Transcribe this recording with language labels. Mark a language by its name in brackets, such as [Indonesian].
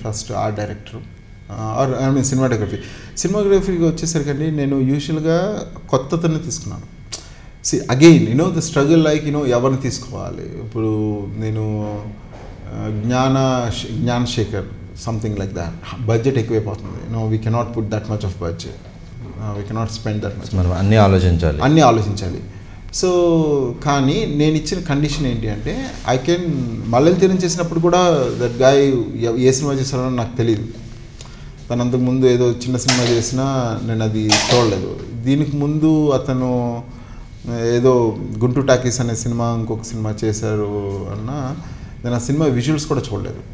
[Telugu] First art director are I mean సినిమాటోగ్రఫీకి వచ్చేసరికి అండి నేను యూజువల్గా కొత్తతను తీసుకున్నాను. [English] again the struggle like [Telugu] ఎవరిని తీసుకోవాలి. ఇప్పుడు నేను Gnanasekhar [English] something like that. [Telugu] Budget ఎక్కువైపోతుంది. [English] We cannot put that much of budget. We cannot spend that much. [Telugu] మనం అన్నీ ఆలోచించాలి. సో కానీ నేను ఇచ్చిన కండిషన్ ఏంటి అంటే మల్లెల తీరం చేసినప్పుడు కూడా [English] that guy [Telugu] ఏ సినిమా చేస్తాడో నాకు తెలియదు. తను అంతకుముందు ఏదో చిన్న సినిమా చేసినా నేను అది చూడలేదు. దీనికి ముందు అతను ఏదో గుంటూరు టాకీస్ అనే సినిమా ఇంకొక సినిమా చేశారు అన్నా నేను ఆ సినిమా విజువల్స్ కూడా చూడలేదు.